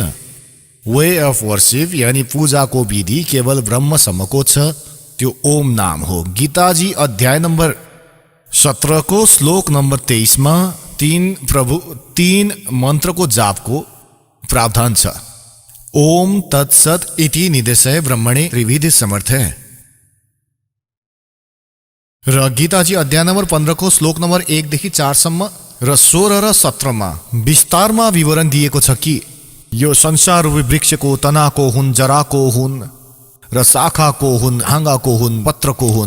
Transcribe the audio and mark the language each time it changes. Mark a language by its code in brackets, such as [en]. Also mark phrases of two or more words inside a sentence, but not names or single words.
[en] way of worship [ne] यानी पूजाको विधि केवल ब्रह्मसम्मको छ, त्यो ओम नाम हो। गीताजी अध्याय नम्बर 17 को श्लोक नम्बर 23 मा 3 मन्त्रको जापको प्रावधान छ। [sa] ओम तत्सत इति निदेशय ब्रह्मणे त्रिविधि समर्थ है। [ne] र गीताजी अध्याय नम्बर 15 को श्लोक नम्बर 1 देखि 4 सम्म र 16 र 17 मा विस्तारमा विवरण दिएको छ कि यो संसार वृक्षको तनाको हुन्, जराको हुन् र शाखाको हुन्, हाँगाको हुन्, पत्रको हुन्।